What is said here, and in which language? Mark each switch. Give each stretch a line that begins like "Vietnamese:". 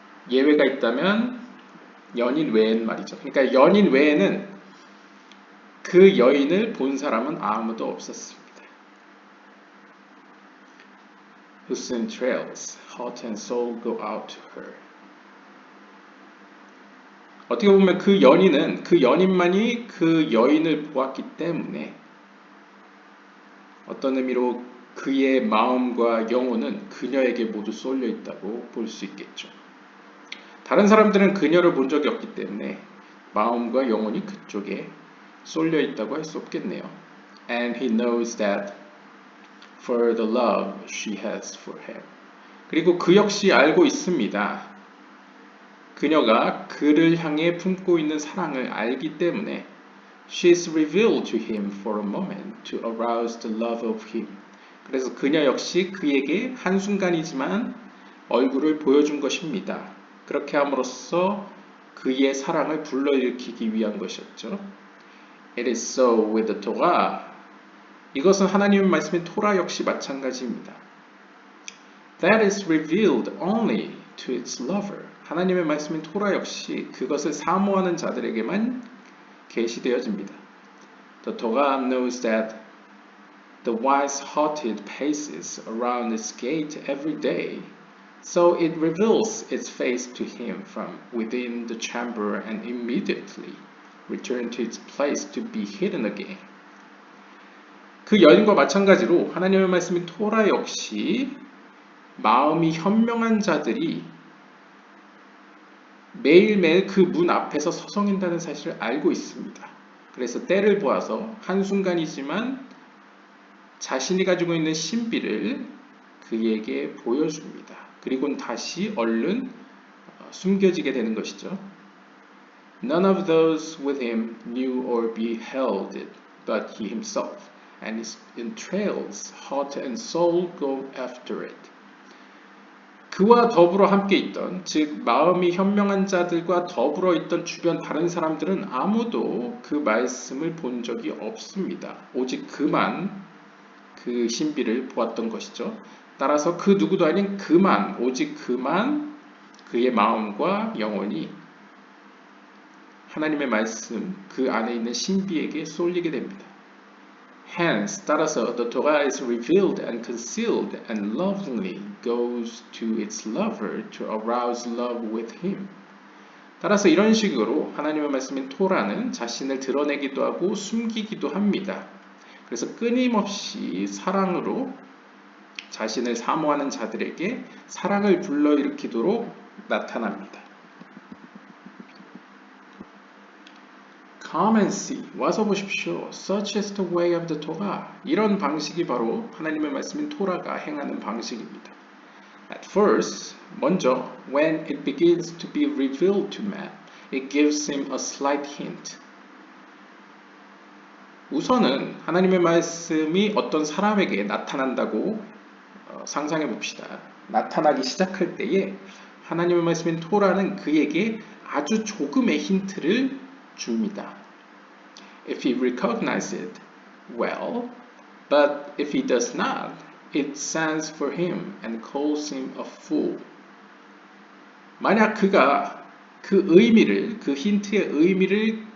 Korean: 예외가 있다면 연인 외엔 말이죠. 그러니까 연인 외에는 그 여인을 본 사람은 아무도 없었습니다.
English: Whose entrails, heart and soul go out to her.
Korean: 어떻게 보면 그 연인만이 그 여인을 보았기 때문에 어떤 의미로 그의 마음과 영혼은 그녀에게 모두 쏠려 있다고 볼 수 있겠죠. 다른 사람들은 그녀를 본 적이 없기 때문에 마음과 영혼이 그쪽에 쏠려 있다고 할 수 없겠네요.
English: And he knows that for the love she has for him.
Korean: 그리고 그 역시 알고 있습니다. 그녀가 그를 향해 품고 있는 사랑을 알기 때문에
English: she is revealed to him for a moment to arouse the love of him.
Korean: 그래서 그녀 역시 그에게 한순간이지만 얼굴을 보여준 것입니다. 그렇게 함으로써 그의 사랑을 불러일으키기 위한 것이었죠.
English: It is so with the Torah.
Korean: 이것은 하나님의 말씀인 토라 역시 마찬가지입니다.
English: That is revealed only to its lover.
Korean: 하나님의 말씀인 토라 역시 그것을 사모하는 자들에게만 계시되어집니다.
English: The Torah knows that the wise-hearted paces around its gate every day, so it reveals its face to him from within the chamber and immediately returns to its place to be hidden again.
Korean: 그 여인과 마찬가지로 하나님의 말씀인 토라 역시 마음이 현명한 자들이 매일매일 그 문 앞에서 서성인다는 사실을 알고 있습니다. 그래서 때를 보아서 한순간이지만 자신이 가지고 있는 신비를 그에게 보여줍니다. 그리고는 다시 얼른 숨겨지게 되는 것이죠.
English: None of those with him knew or beheld it, but he himself, and his entrails, heart and soul go after it.
Korean: 그와 더불어 함께 있던, 즉 마음이 현명한 자들과 더불어 있던 주변 다른 사람들은 아무도 그 말씀을 본 적이 없습니다. 오직 그만 그 신비를 보았던 것이죠. 따라서 그 누구도 아닌 오직 그만 그의 마음과 영혼이 하나님의 말씀 그 안에 있는 신비에게 쏠리게 됩니다.
English: Hence,
Korean: 따라서
English: the Torah is revealed and concealed and lovingly goes to its lover to arouse love with him.
Korean: 따라서 이런 식으로 하나님의 말씀인 토라는 자신을 드러내기도 하고 숨기기도 합니다. 그래서 끊임없이 사랑으로 자신을 사모하는 자들에게 사랑을 불러일으키도록 나타납니다.
English: Come and see.
Korean: 와서 보십시오.
English: Such is the way of the Torah.
Korean: 이런 방식이 바로 하나님의 말씀인 토라가 행하는 방식입니다.
English: At first,
Korean: 먼저,
English: when it begins to be revealed to man, it gives him a slight hint.
Korean: 우선은 하나님의 말씀이 어떤 사람에게 나타난다고 상상해 봅시다. 나타나기 시작할 때에 하나님의 말씀인 토라는 그에게 아주 조금의 힌트를 줍니다.
English: If he recognizes it, well, but if he does not, it stands for him and calls him a fool.
Korean: 만약 그가 그 힌트의 의미를